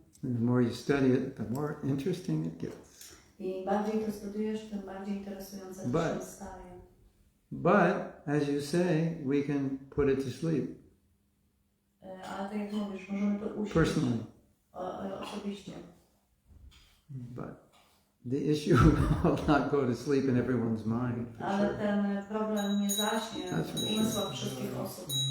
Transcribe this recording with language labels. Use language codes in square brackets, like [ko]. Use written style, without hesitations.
[en] And the more you study it, the more interesting it gets. [pl] I bardziej to studiujesz, tym bardziej interesujące to się staje. [en] But, as you say, we can put it to sleep. [pl] Ale tak jak mówisz, możemy to usiąść. [en] Personally. [pl] Osobiście. [en] But the issue will not go to sleep in everyone's mind. [pl] Ale ten problem nie zaśnie w umysłach wszystkich osób.